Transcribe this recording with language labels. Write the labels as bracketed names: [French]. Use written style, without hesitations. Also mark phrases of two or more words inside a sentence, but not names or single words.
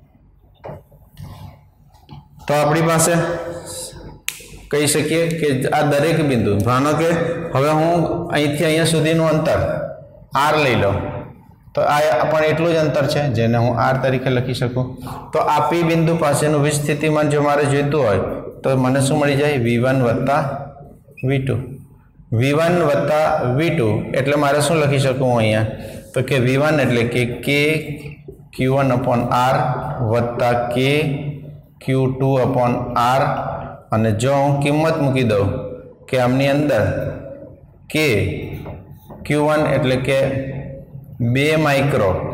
[Gujarati] તો આપણી પાસે કહી શકીએ કે આ દરેક બિંદુ માનો કે હવે હું અહીંથી અહીંયા સુધીનું અંતર આર લઈ લઉં તો આ પણ એટલું જ અંતર છે જેને હું આર તરીકે લખી શકું। તો આ પી બિંદુ પાસેનું વીજ સ્થિતિમાન જો મારે જોઈતું હોય તો મને શું મળી જાય V1 વત્તા V2 V1 વત્તા V2 એટલે મારે શું લખી શકું અહીંયા તો કે V1 એટલે કે K Q1 અપોન R વત્તા K Q2 અપોન R અને જો હું કિંમત મૂકી દઉં કે આમની અંદર K Q1 એટલે કે 2 માઇક્રો